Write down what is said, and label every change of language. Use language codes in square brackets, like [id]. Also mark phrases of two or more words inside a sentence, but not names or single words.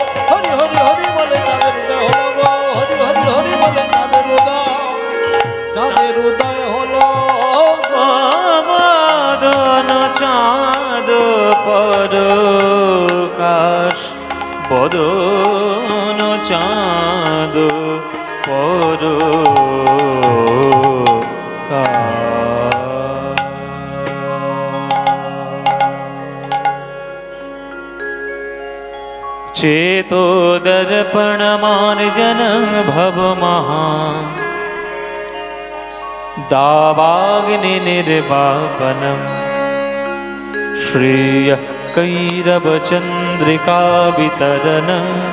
[bn] হরি হরি হরি বলে চাঁদের উদয় হলো গো। হরি হরি হরি বলে চাঁদের উদয় হলো গো। বদন চাঁদ পরকাশ বদন চাঁদ [sa] चेतो दर्पण मार्जन भव महा दावाग्नि निर्वापनम् श्रेय कैरव चंद्रिका वितरणम्